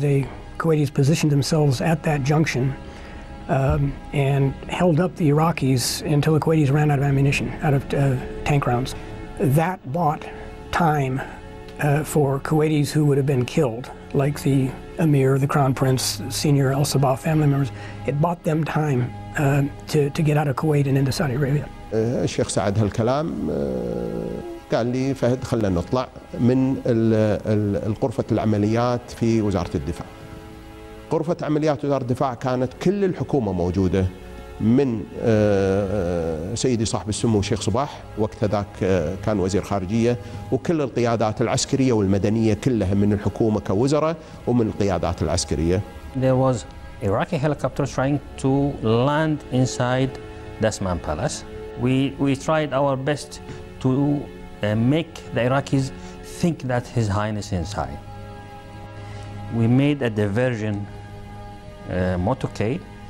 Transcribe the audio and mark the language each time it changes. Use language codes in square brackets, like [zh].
[en] The Kuwaitis positioned themselves at that junction and held up the Iraqis until the Kuwaitis ran out of ammunition, out of tank rounds. That bought time for Kuwaitis who would have been killed, like the Emir, the Crown Prince, senior Al Sabah family members. It bought them time to get out of Kuwait and into Saudi Arabia. [ar] الشيخ سعد هالكلام قال لي فهد خلنا نطلع من غرفة العمليات في وزارة الدفاع. غرفة عمليات وزارة الدفاع كانت كل الحكومة موجودة، من سيدي صاحب السمو الشيخ صباح وقت ذاك كان وزير خارجية، وكل القيادات العسكرية والمدنية كلها من الحكومة كوزراء ومن القيادات العسكرية. [en] There was Iraqi helicopters trying to land inside Dasman Palace. We tried our best to make the Iraqis think that His Highness is inside. We made a diversion motorcade.